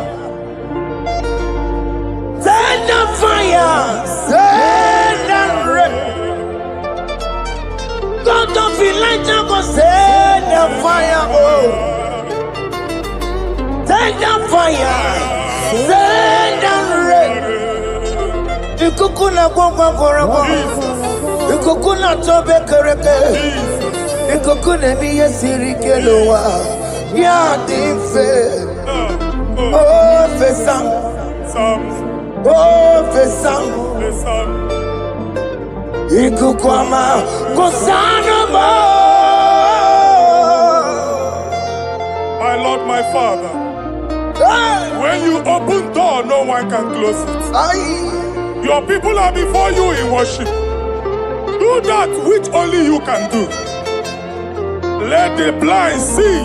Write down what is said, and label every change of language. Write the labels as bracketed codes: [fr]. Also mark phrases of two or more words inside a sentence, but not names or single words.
[en] Send a fire. Send a rain. God, don't feel like just go send a fire. Oh, send a fire. Send a rain. You kukuna gwa gwa. You kukuna tobe kereke. Ikokune miye sirikelowa ya dife. Oh fesam. Oh fesam. Ikukwama kosana mo. My Lord, my Father, when you open door, no one can close it. Your people are before you in worship. Do that which only you can do. Let the blind see.